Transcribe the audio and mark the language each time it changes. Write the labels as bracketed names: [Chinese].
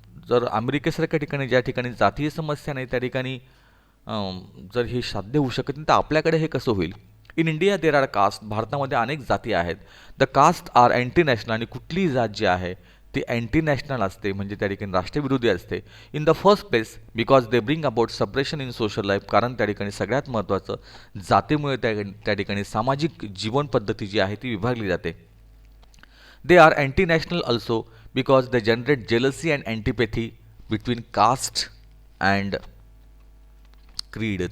[Marathi] जर अमेरिकेसारख्या ठिकाणी ज्या ठिकाणी जातीय समस्या नाही त्या ठिकाणी जर हे साध्य होऊ शकत नाही तर आपल्याकडे हे कसं होईल. [English] In India there are caste. [Marathi] भारतामध्ये अनेक जाती आहेत. [English] The caste are anti national. [Marathi] आणि कुठलीही जात जी आहे ती अँटी नॅशनल असते म्हणजे त्या ठिकाणी राष्ट्रविरोधी असते. [English] In the first place because they bring about separation in social life. [Marathi] कारण त्या ठिकाणी सगळ्यात महत्त्वाचं जातीमुळे त्या ठिकाणी सामाजिक जीवन पद्धती जी आहे ती विभागली जाते. [English] They are anti national also because they generate jealousy and antipathy between caste and creed.